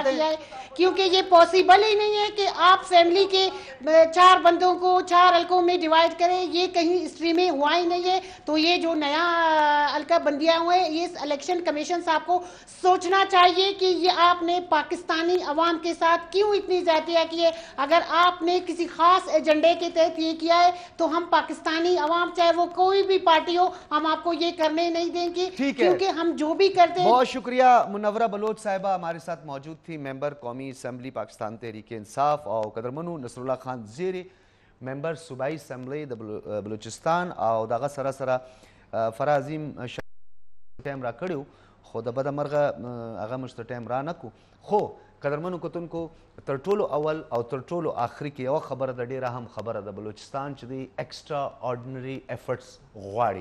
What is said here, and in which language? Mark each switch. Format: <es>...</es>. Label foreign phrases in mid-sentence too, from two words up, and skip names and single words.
<ur>کیا ہے کیونکہ یہ پاسبل ہی نہیں ہے کہ آپ فیملی کے 4 بندوں کو 4 حلقوں میں ڈیوائیڈ کریں یہ کہیں ہسٹری میں ہوا ہی نہیں ہے تو یہ جو نیا حلقہ بندیاں ہوئے یہ الیکشن کمیشن صاحب کو سوچنا چاہیے کہ یہ آپ نے پاکستانی عوام کے ساتھ کیوں اتنی زیادتیاں کی ہے اگر آپ نے کسی خاص ایجنڈے کے تحت یہ کیا ہے تو ہم پاکستانی عوام چاہے وہ کوئی بھی پارٹی ہو ہم آپ کو یہ کرنے نہیں دیں گے کیونکہ ہم جو بھی کرتے ہیں بہت شکریہ منورہ بلوچ صاحبہ ہمارے ساتھ موجود تھی ممبر قومی اسمبلی پاکستان تحریک انصاف اور</ur> <ps>قدرمنو نصر اللہ خان زیری ممبر صوبایي اسمبلی د بلوچستان او دغه سره سره فرا عظیم ټایم راکړی خو د بده مرغه هغه موږ ته ټایم را نه کړو. خو قدرمنو کتونکو تر ټولو اول او تر ټولو آخري کې یوه خبره د ډېره هم خبره د بلوچستان چې دی</ps> <en>extraordinary efforts</en> <ps>غواړي.</ps>